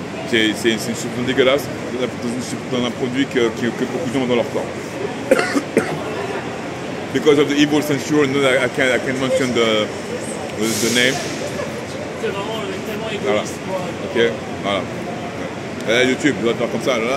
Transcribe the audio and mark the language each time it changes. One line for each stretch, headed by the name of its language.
French: C'est une substance dégueulasse dans un produit que beaucoup de gens ont dans leur corps.
English: Because of the evil censure, I can't mention the name.
French: C'est vraiment tellement égoïste. Ok, voilà. YouTube, doit faire comme ça.